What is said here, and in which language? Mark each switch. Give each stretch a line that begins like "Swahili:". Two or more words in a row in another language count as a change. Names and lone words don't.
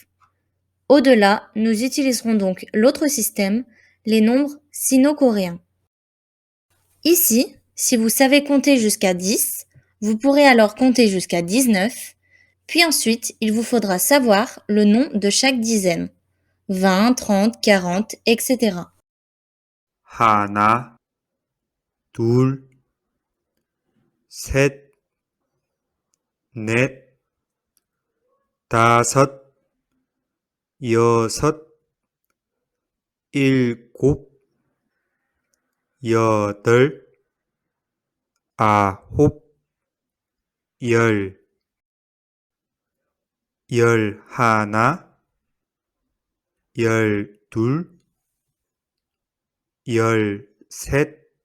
French: Au-delà, nous utiliserons donc l'autre système, les nombres sino-coréens. Ici, si vous savez compter jusqu'à 10, vous pourrez alors compter jusqu'à 19, puis ensuite, il vous faudra savoir le nom de chaque dizaine. 20, 30, 40, etc.
Korean: 하나, 둘, 셋, 넷, 다섯, 여섯, 일곱, 여덟, 아홉, 열, 열하나, 열둘, 열셋,